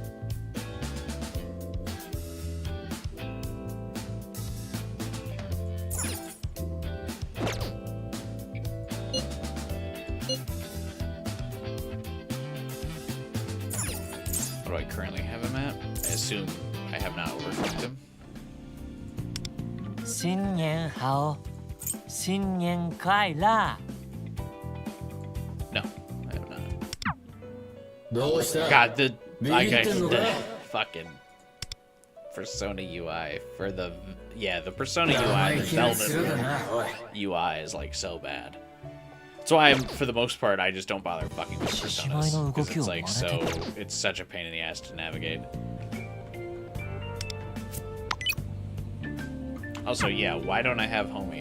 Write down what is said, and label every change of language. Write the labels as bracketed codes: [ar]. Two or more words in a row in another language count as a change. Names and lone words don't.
[en] What do I currently have him at? I assume I have not overclocked him. [zh] 新年好新年快乐 [en] No, I have not. [ja] どうした [en] God, the fucking fucking Persona UI for the the Persona UI, the Velvet UI is like so bad. That's why for the most part, I just don't bother fucking with personas. Because it's like it's such a pain in the ass to navigate. Also, yeah, why don't I have Homie?